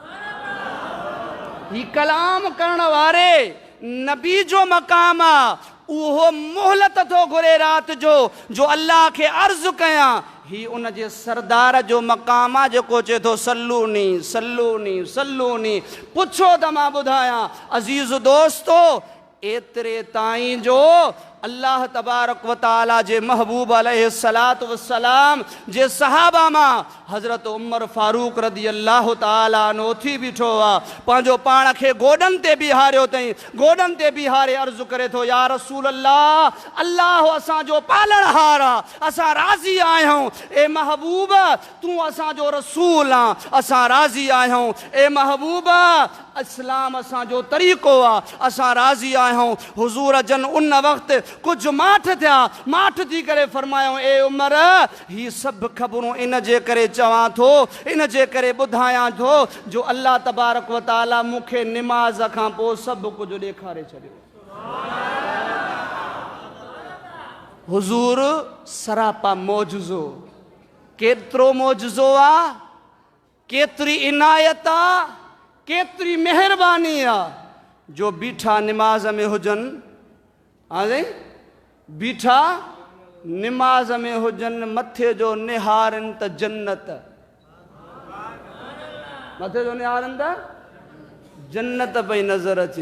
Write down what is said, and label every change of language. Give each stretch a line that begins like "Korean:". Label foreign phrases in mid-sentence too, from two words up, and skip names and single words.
Sindhi: ही कलाम करण वारे नबी जो मक़ाम आहे, उहो मोहलत थो घुरे राति जो अल्लाह खे अर्ज़ु कयां। ही उन जे सरदार जो मक़ाम आहे जेको चए थो
Arabic: سلوني سلوني سلوني,
Sindhi: पुछो त मां ॿुधायां। अज़ीज़ दोस्तो, एतिरे ताईं जो
Arabic: الله تبارك وتعالى
Sindhi: जे महबूब
Arabic: عليه الصلاة والسلام
Sindhi: जे सहाबा मां हज़रत उमर फारूक
Arabic: رضي الله تعالى عنه
Sindhi: उथी बीठो आहे, पंहिंजो पाण खे गोॾनि ते बीहारियो अथई, गोॾनि ते बीहारे अर्ज़ु करे थो,
Arabic: يا رسول الله,
Sindhi: अल्लाह असांजो पालणहार आहे, असां राज़ी आहियूं। ए महबूब, तूं असांजो रसूल आहे, असां राज़ी आहियूं। ए महबूब, इस्लाम असांजो तरीक़ो आहे, असां राज़ी आहियूं। हुज़ूर जन उन वक़्तु कुझु माठ थिया, माठ थी करे फरमायो, ए उमर, ही सभु ख़बरूं इन जे करे चवां थो, इन जे करे ॿुधायां थो जो
Arabic: الله تبارك وتعالى
Sindhi: मूंखे निमाज़ खां पोइ सभु कुझु ॾेखारे छॾियो। हुज़ूर सरापा मौजज़ो, केतिरो मौजज़ो आहे, केतिरी इनायत आहे, केतिरी महिरबानी आहे जो बीठा निमाज़ में हुजनि, हाणे बीठा निमाज़ में हुजनि, मथे जो निहारनि त जन्नत, मथे जो निहारनि त जन्नत पई नज़र अचे।